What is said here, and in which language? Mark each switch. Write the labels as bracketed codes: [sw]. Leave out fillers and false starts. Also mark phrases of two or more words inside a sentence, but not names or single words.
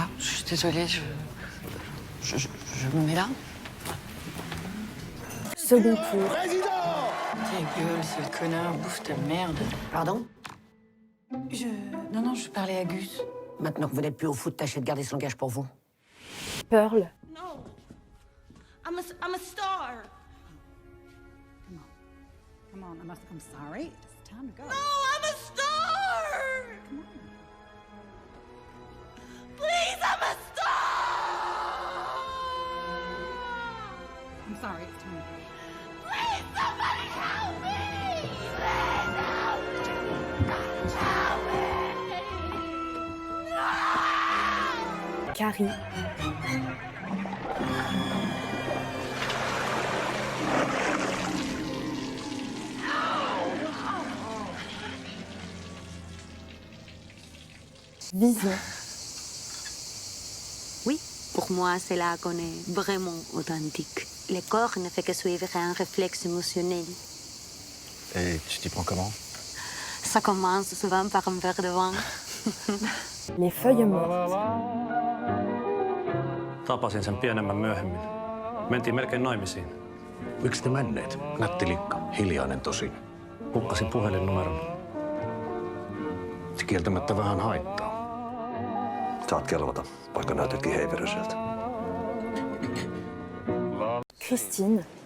[fr] Je suis désolée, je me mets là. Second tour. Ta gueule, c'est le connard, bouffe ta merde. Pardon? Non, je parlais à Gus. Maintenant que vous n'êtes plus au foot, tâchez de garder ce langage pour vous. Pearl. [en] No. I'm a star. Come on, I'm sorry. It's time to go. No, I'm a star. Please, I'm a star. I'm sorry. It's time to go. Please, somebody help me. Please help me. Carrie. Vision. [fr] Oui, pour moi, c'est là qu'on est vraiment authentique. Le corps ne fait que suivre un réflexe émotionnel. Et tu t'y prends comment? Ça commence souvent par un verre de vin. Les feuilles mortes. [fi] Tapasin sen pienemmän myöhemmin. Mentiin melkein naimisiin. Miksi te menneet? Nätti likka, hiljainen tosin. Hukkasin puhelinnumeron. Se kieltämättä vähän haittaa. Saat kelvata, vaikka näytätkin heiveröiseltä. Christine.